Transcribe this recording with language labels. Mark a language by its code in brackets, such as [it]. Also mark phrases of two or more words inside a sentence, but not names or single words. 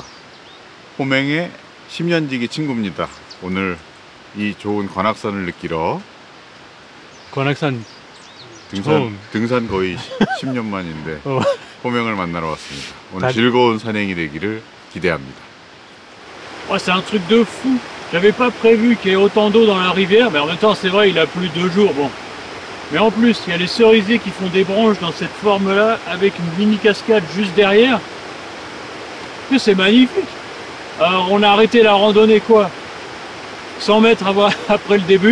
[ko] 호맹의 10년지기 친구입니다. 오늘 이 좋은 관악산을 느끼러 관악산 등산 거의 10년 만인데 호맹을 만나러 왔습니다. 오늘 즐거운 산행이 되기를 기대합니다. [fr] C'est un truc de fou. J'avais pas prévu qu'il y ait autant d'eau dans la rivière, mais en même temps c'est vrai, il a plu 2 jours, bon. Mais en plus, il y a les cerisiers qui font des branches dans cette forme-là, avec une mini cascade juste derrière. C'est magnifique. Alors on a arrêté la randonnée quoi 100 mètres après le début.